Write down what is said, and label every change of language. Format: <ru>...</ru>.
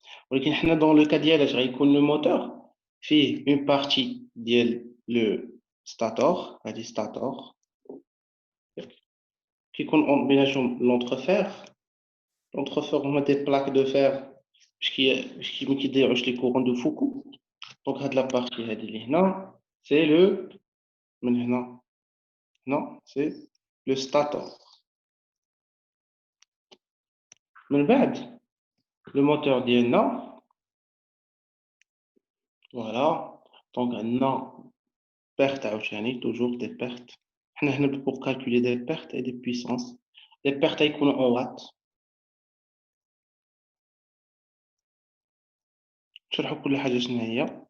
<ar>ولكن حنا</ar> <fr>dans le cas</fr> <ar>ديال اش غيكون le moteur فيه</ar> <fr>une partie</fr> <ar>ديال le stator, هذه stator كيكون بيناتهم l'entrefer.</ar> <fr>L'entrefer هما des plaques de fer</fr> <ar>باش ما كيضيعوش</ar> <fr>les courants de Foucault. Donc هاد la partie هذه اللي هنا c'est le من هنا هنا c'est le stator.</fr> <ar>من بعد le moteur ديالنا voilà.</ar> <fr>Donc عندنا perte عاوتاني toujours des pertes.</fr> <ar>حنا هنا</ar> <fr>pour calculer des pertes et des puissances. Les pertes يكونوا en watts.</fr> <ar>نشرحوا كل حاجة شنو هي.</ar>